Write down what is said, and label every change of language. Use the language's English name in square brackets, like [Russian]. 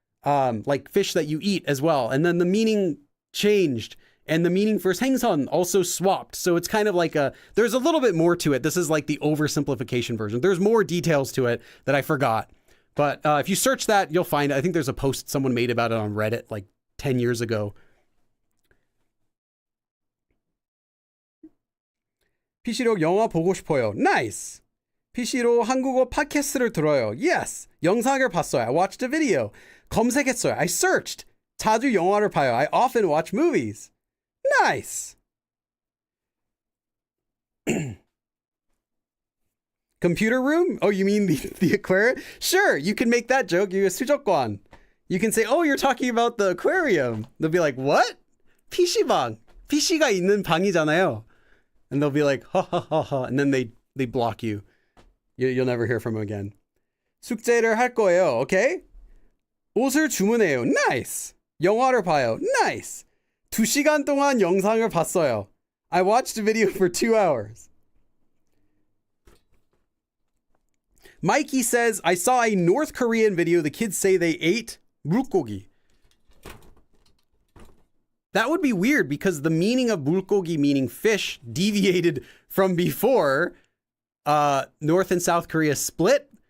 [English] Like fish that you eat as well. And then the meaning changed and the meaning for 생선 also swapped. So it's kind of like there's a little bit more to it. This is like the oversimplification version. There's more details to it that I forgot. But if you search that, you'll find it. I think there's a post someone made about it on Reddit like 10 years ago. [Korean] PC로 영화 보고 싶어요. [English] Nice. [Korean] PC로 한국어 팟캐스트를 들어요. [English] Yes. [Korean] 영상을 봤어요. [English] I watched a video. [Korean] 검색했어요. [English] I searched. [Korean] 자주 영화를 봐요. [English] I often watch movies. Nice. Computer room? Oh, you mean the aquarium? Sure, you can make that joke. You 수족관. You can say, oh, you're talking about the aquarium. They'll be like, what? PC방. [Korean] PC가 있는 방이잖아요. [English] And they'll be like, ha ha ha ha. And then they block you. You'll never hear from them again. [Korean] 숙제를 할 거예요. 오케이? 옷을 주문해요. Nice. 영화를 봐요. Nice. 2시간 동안 영상을 봤어요. [English] I watched a video for 2 hours. Mikey says, I saw a North Korean video. The kids say they ate 물고기. That would be weird because the meaning of 물고기, meaning fish, deviated from before North and South Korea split.